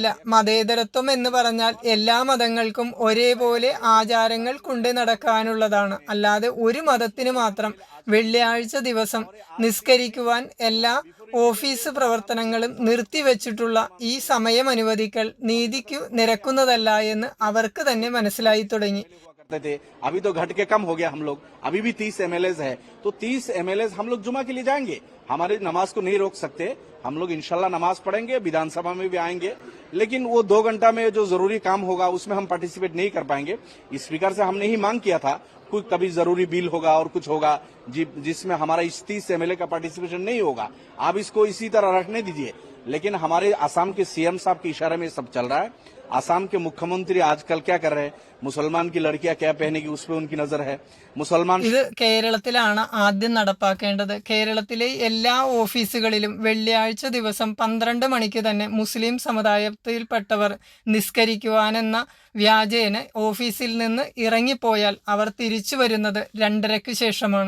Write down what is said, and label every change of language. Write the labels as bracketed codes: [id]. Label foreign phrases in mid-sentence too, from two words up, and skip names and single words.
[ml] മതേതരത്വം എന്ന് പറഞ്ഞാൽ എല്ലാ മതങ്ങൾക്കും ഒരേപോലെ ആചാരങ്ങൾ കൊണ്ടു നടക്കാനുള്ളതാണ്. അല്ലാതെ ഒരു മതത്തിന് മാത്രം വെള്ളിയാഴ്ച ദിവസം നിസ്കരിക്കുവാൻ എല്ലാ ഓഫീസ് പ്രവർത്തനങ്ങളും നിർത്തിവെച്ചിട്ടുള്ള ഈ സമയം അനുവദിക്കൽ നീതിക്കു നിരക്കുന്നതല്ല എന്ന് അവർക്ക് തന്നെ മനസ്സിലായി തുടങ്ങി. [hi] अभी तो घट के कम हो गया हम लोग, अभी भी 30 MLAs है, तो 30 MLAs हम लोग जुमा के लिए जाएंगे. हमारे नमाज को नहीं रोक सकते. हम लोग इंशाल्लाह नमाज पढ़ेंगे, विधानसभा में भी आएंगे, लेकिन वो 2 घंटा में जो जरूरी काम होगा उसमें हम पार्टिसिपेट नहीं कर पाएंगे. स्पीकर से हमने ही मांग किया था कोई कभी जरूरी बिल होगा और कुछ होगा जिसमें हमारा इस 30 MLA का पार्टिसिपेशन नहीं होगा. आप इसको इसी तरह रखने दीजिए. लेकिन हमारे आसाम के CM साहब के इशारे में सब चल रहा है. आसाम के मुख्यमंत्री आजकल क्या कर रहे हैं, मुसलमान की लड़कियां क्या पहनेगी उस पर उनकी नजर है. [ml] മുസൽമാൻ ഇത് കേരളത്തിലാണ് ആദ്യം നടപ്പാക്കേണ്ടത്. കേരളത്തിലെ എല്ലാ ഓഫീസുകളിലും വെള്ളിയാഴ്ച ദിവസം 12 മണിക്ക് തന്നെ മുസ്ലിം സമുദായത്തിൽപ്പെട്ടവർ നിസ്കരിക്കുവാനെന്ന വ്യാജേന ഓഫീസിൽ നിന്ന് ഇറങ്ങിപ്പോയാൽ അവർ തിരിച്ചു വരുന്നത് 2:30 ശേഷമാണ്.